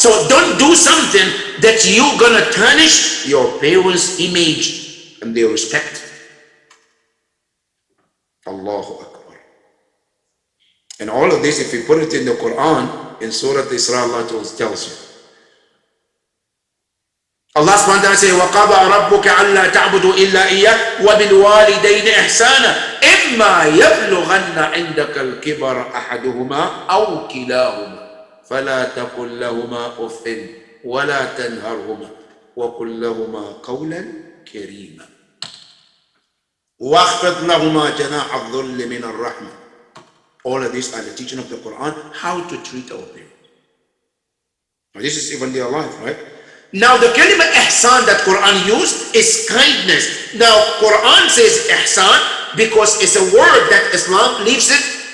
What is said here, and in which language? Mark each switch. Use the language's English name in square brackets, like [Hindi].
[English] So don't do something that you're gonna tarnish your parents' image and their respect. Allahu Akbar. And all of this, if you put it in the Quran, in Surah Isra, Allah tells you. Allah subhanahu wa ta'ala says, [Arabic] وَقَضَى رَبُّكَ أَلَّا تَعْبُدُوا إِلَّا إِيَّاهُ وَبِالْوَالِدَيْنِ إِحْسَانًا إِمَّا يَبْلُغَنَّ عِندَكَ الْكِبَرَ أَحَدُهُمَا أَوْ كِلَاهُمَا فَلَا تَقُل لَّهُمَا أُفٍّ وَلَا تَنْهَرْهُمَا وَقُل لَّهُمَا قَوْلًا كَرِيمًا وَاخْفِضْ لَهُمَا جَنَاحَ الذُّلِّ مِنَ الرَّحْمَةِ. [English] All of these are the teaching of the Quran, how to treat our parents. Now this is even their life, right? Now the kalima ihsan that Quran used is kindness. Now Quran says ihsan because it's a word that Islam leaves it.